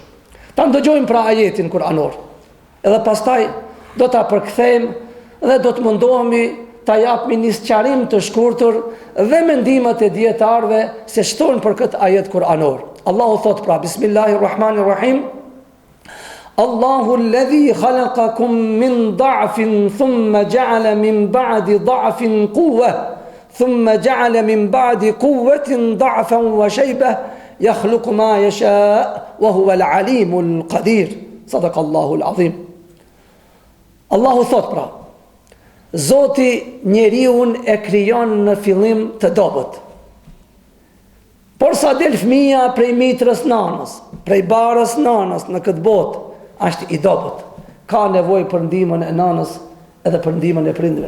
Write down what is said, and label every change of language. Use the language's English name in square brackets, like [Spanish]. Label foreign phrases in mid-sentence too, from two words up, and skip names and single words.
[Albanian] Ta ndëgjojmë pra ajetin kuranor, edhe pastaj do ta përkthejmë dhe do të mundohemi ta japmi një sqarim të shkurtër dhe mendimet e dietarëve se ç'thon për këtë ajet kuranor. Allahu thot pra, [Arabic] بسم الله الرحمن الرحيم، الله الذي خلقكم من ضعف ثم جعل من بعد ضعف قوة ثم جعل من بعد قوة ضعفا وشيبة يخلق ما يشاء وهو العليم القدير. صدق الله العظيم. [Albanian] Allahu thot pra, Zoti njeriun e krijon në fillim të dobët. Por sa del fëmia prej mitrës nanës, prej barës nanës në këtë botë, është i dobët. Ka nevojë për ndihmën e nanës edhe për ndihmën e prindve.